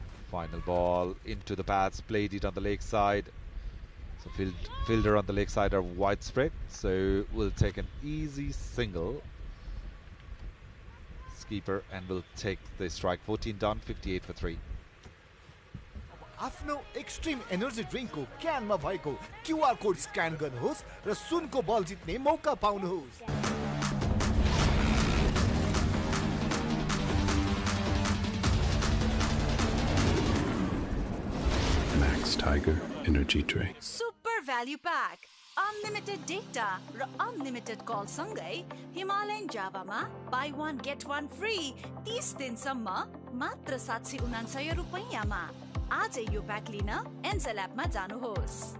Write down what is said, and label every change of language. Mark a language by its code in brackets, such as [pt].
[en] Final ball into the pads, played it on the leg side. So fielder on the leg side are widespread, so we'll take an easy single. Skipper and will take the strike. 14 done, 58 for 3. [ne] आफ्नो extreme energy ड्रिङ्कको क्यानमा भएको QR code scan गर्नुहोस् र सुनको बल जित्ने मौका पाउनुहोस्। [en] Max Tiger Energy Drink. Super Value Pack. Unlimited data [ne] र [en] unlimited call [ne] सँगै Himalayan जावामा [en] buy one get one free [ne] 30 दिनसम्म मात्र 769 रुपैयाँमा। आजै यो प्याक लिन एन्जेल एपमा जानुहोस्।